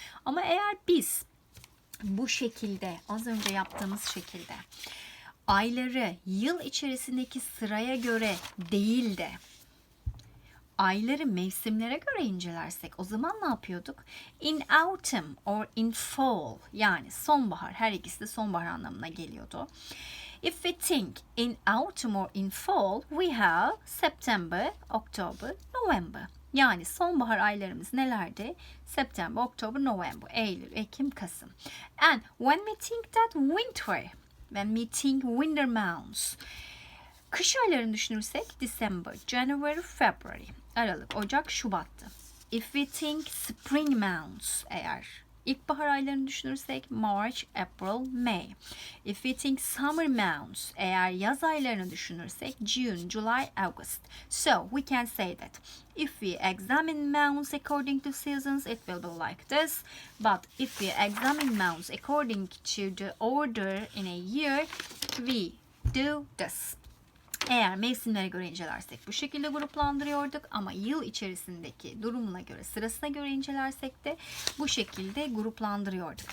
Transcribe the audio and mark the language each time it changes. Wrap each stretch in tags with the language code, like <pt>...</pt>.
<tr>Ama eğer biz bu şekilde, az önce yaptığımız şekilde ayları yıl içerisindeki sıraya göre değil de ayları mevsimlere göre incelersek o zaman ne yapıyorduk?</tr> <en>In autumn or in fall</en> <tr>yani sonbahar, her ikisi de sonbahar anlamına geliyordu.</tr> <en>If we think in autumn or in fall, we have September, October, November.</en> <tr>Yani sonbahar aylarımız nelerdi? September, October, November, Eylül, Ekim, Kasım.</tr> <en>And when we think that winter, when we think winter months,</en> <tr>kış aylarını düşünürsek</tr> <en>December, January, February, Aralık, Ocak, Şubat'tı. If we think spring months,</en> <tr>eğer ilkbahar aylarını düşünürsek</tr> <en>March, April, May. If we think summer months,</en> <tr>eğer yaz aylarını düşünürsek</tr> <en>June, July, August. So we can say that if we examine months according to seasons, it will be like this. But if we examine months according to the order in a year, we do this.</en> <tr>Eğer mevsimlere göre incelersek bu şekilde gruplandırıyorduk ama yıl içerisindeki durumuna göre, sırasına göre incelersek de bu şekilde gruplandırıyorduk.</tr>